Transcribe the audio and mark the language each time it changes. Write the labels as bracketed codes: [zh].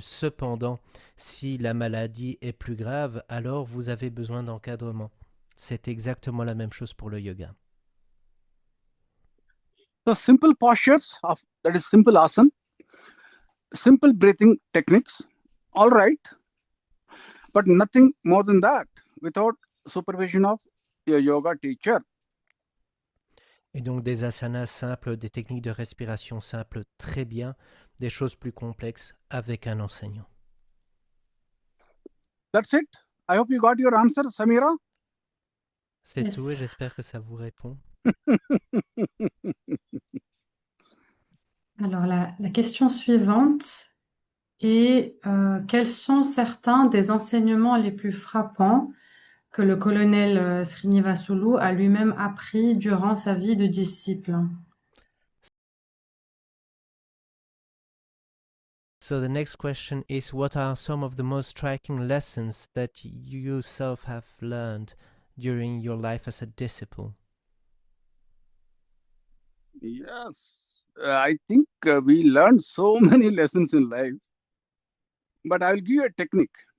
[fr] Cependant, si la maladie est plus grave, alors vous avez besoin d'encadrement. C'est exactement la même chose pour le yoga. [en] So simple postures of that is simple asana, simple breathing techniques, all right, but nothing more than that without supervision of your yoga teacher. [fr] Et donc des asanas simples, des techniques de respiration simples, très bien, des choses plus complexes avec un enseignant. [en] That's it. I hope you got your answer, Samira. [fr] C'est [en] Yes. [fr] tout et j'espère que ça vous répond. Alors, la question suivante est quels sont certains des enseignements les plus frappants que le colonel Srinivasulu a lui-même appris durant sa vie de disciple. [en] So the next question is, what are some of the most striking lessons that you yourself have learned during your life as a disciple? Yes, I think we learned so many lessons in life, but I will give you a technique.